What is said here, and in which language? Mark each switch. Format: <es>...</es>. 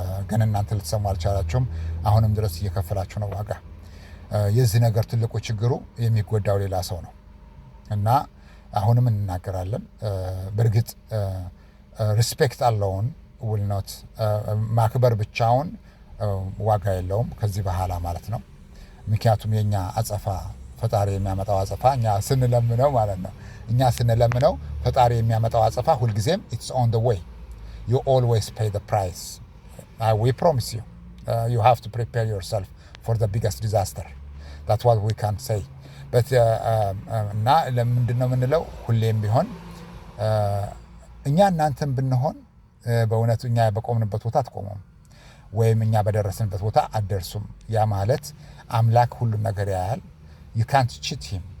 <am>ግን እናንተ ልትሰሙ አልቻላችሁም። አሁንም ድረስ እየከፈላችሁ ነው ዋጋ። የዚህ ነገር ትልቁ ችግሩ የሚጎዳው ሌላ ሰው ነው እና አሁንም እንናገራለን። በእርግጥ ሪስፔክት አለውን ውልኖት ማክበር ብቻውን ዋጋ የለውም ከዚህ በኋላ ማለት ነው። ምክንያቱም የኛ አጸፋ ፈጣሪ የሚያመጣው አጸፋ እኛ ስንለምነው ማለት ነው። እኛ ስንለምነው ፈጣሪ የሚያመጣው አጸፋ ሁልጊዜም</am> <en>it's on the way. You always pay the price. We promise you. You have to prepare yourself for the biggest disaster. That's what we can say.</en> <am>But እና ለምንድነው የምንለው? ሁሌም ቢሆን እኛ እናንተም ብንሆን በእውነቱ እኛ በቆምንበት ቦታ አትቆሙም፣ ወይም እኛ በደረስንበት ቦታ አትደርሱም። ያ ማለት አምላክ ሁሉን ነገር ያያል።</am> <en>You can't cheat him.</en>